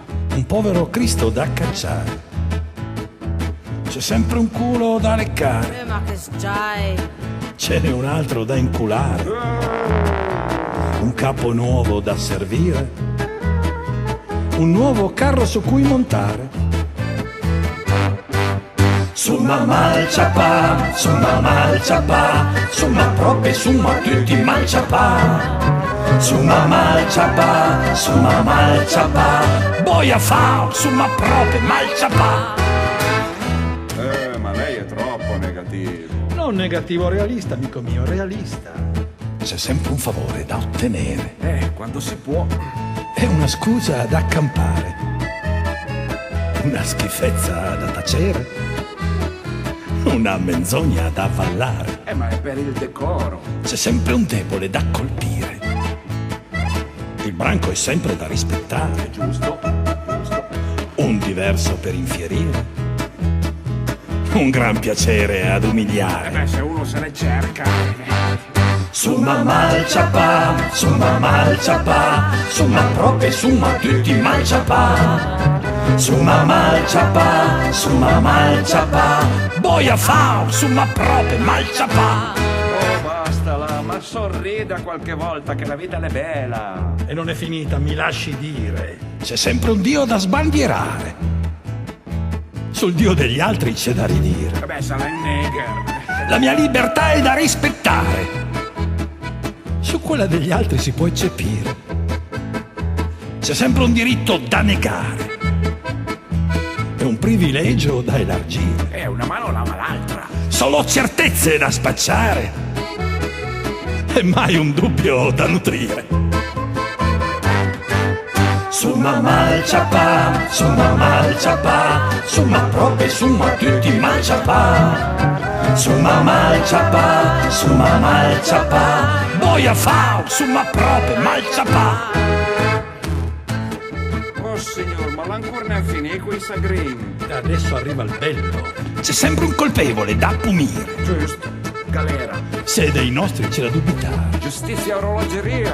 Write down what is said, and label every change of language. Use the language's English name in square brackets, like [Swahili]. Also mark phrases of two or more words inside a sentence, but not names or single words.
[Italian] Un povero Cristo da cacciare. C'è sempre un culo da leccare. Ma che stai? Ce n'è un altro da inculare. Un capo nuovo da servire. Un nuovo carro su cui montare. [Piedmontese] Summa malciapà, summa malciapà, summa proprio summa tutti malciapà. Summa malciapà, boia fa, summa proprio malciapà. [Italian] Ma lei è troppo negativo. Non negativo, realista, amico mio, realista. C'è sempre un favore da ottenere. Quando si può. È una scusa da accampare. Una schifezza da tacere. Una menzogna da avvallare. Ma è per il decoro. C'è sempre un debole da colpire. Il branco è sempre da rispettare. Giusto. Un diverso per infierire. Un gran piacere ad umiliare. Se uno se ne cerca. [Piedmontese] Summa malciapà, summa proprio summa tutti malciapà. Summa malciapà, boia fa, summa proprio malciapà. [Italian] Basta là, ma sorrida qualche volta che la vita è bella. E non è finita, mi lasci dire. C'è sempre un Dio da sbandierare. Sul Dio degli altri c'è da ridire. Sarà il neger. La mia libertà è da rispettare. Su quella degli altri si può eccepire. C'è sempre un diritto da negare. È un privilegio da elargire. Una mano lava l'altra. Solo certezze da spacciare. E mai un dubbio da nutrire. [Piedmontese] Summa malciapà, summa proprio summa tutti malciapà. Summa malciapà, boia fa, summa proprio malciapà. Oh signor, ma l'ancora ne finì quei sagrini. [Italian] Adesso arriva il bello. C'è sempre un colpevole da punire. Giusto, galera. Se dei nostri c'è da dubitare. Giustizia e orologeria.